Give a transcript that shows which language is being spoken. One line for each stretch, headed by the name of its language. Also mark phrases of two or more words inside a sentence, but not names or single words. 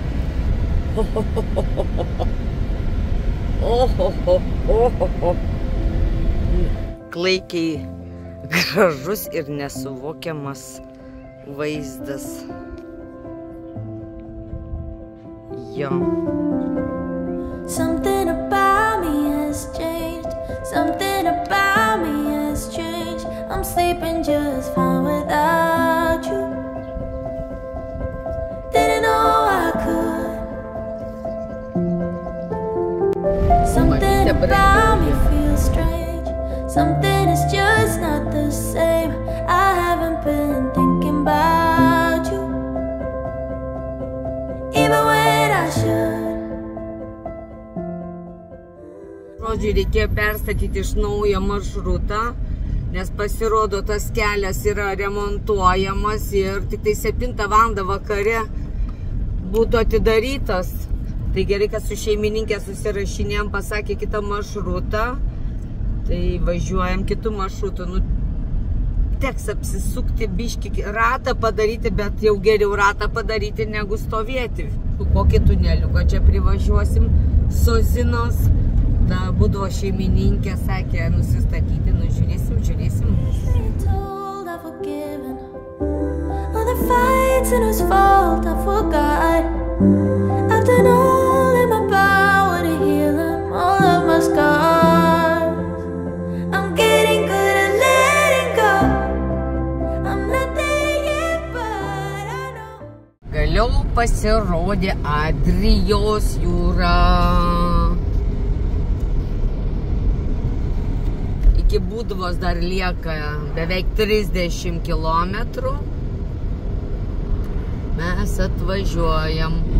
Lithuanian: Klaikiai gražus ir nesuvokiamas vaizdas. Jo.
English: Something about me has changed. Something about me has changed. I'm sleeping just fine without you. Didn't know I could. Something about me feels strange. Something is just not the same. I haven't been thinking about you, even when I should.
Lithuanian: žodžiu, reikėjo perstatyti iš naujo maršrutą, nes pasirodo, tas kelias yra remontuojamas ir tik tai 7 valandą vakare būtų atidarytas. Tai gerai, kad su šeimininkė susirašinėjom, pasakė kitą maršrutą, tai važiuojam kitų maršrutų. Nu, teks apsisukti biškį, ratą padaryti, bet jau geriau ratą padaryti negu stovėti. Kokį tuneliuką čia privažiuosim, Sozinos. Ta būdavo šeimininkė, sakė, nusistatyti, nu žiūrėsim.
English: Told I've forgiven all the fights and whose fault I forgot. I've done all in my power to heal them, all of my scars. I'm getting good at letting go. I'm not there yet, but I know.
Lithuanian: Galiau pasirodė Adrijos jūra. Iki Būduvos dar lieka beveik 30 kilometrų. Mes atvažiuojam.